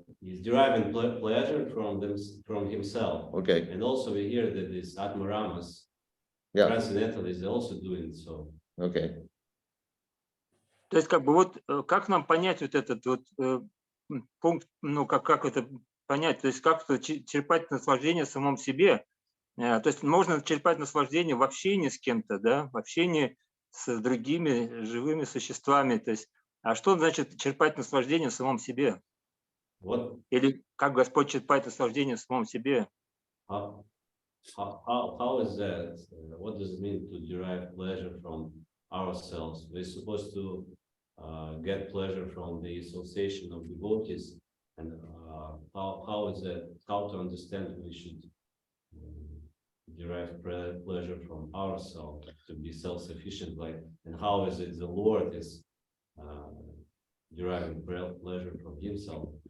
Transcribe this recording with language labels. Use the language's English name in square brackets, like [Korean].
[English] He's deriving pleasure from himself. Okay. And also we hear that these Atmaramas, Yeah. transcendentalists, are also doing so. Okay. [Russian] То есть как бы вот как нам понять вот этот вот пункт, ну как это понять, то есть как-то черпать наслаждение в самом себе. То есть можно черпать наслаждение в общении с кем-то, да, в общении с другими живыми существами. То есть, а что значит черпать наслаждение в самом себе? Вот. Или как Господь черпает наслаждение в самом себе? [English] How is that? What does it mean to derive pleasure from ourselves? We're supposed to get pleasure from the association of devotees, and how is that? How to understand we should derive pleasure from ourselves to be self-sufficient, like, and how is it the Lord is deriving pleasure from Himself?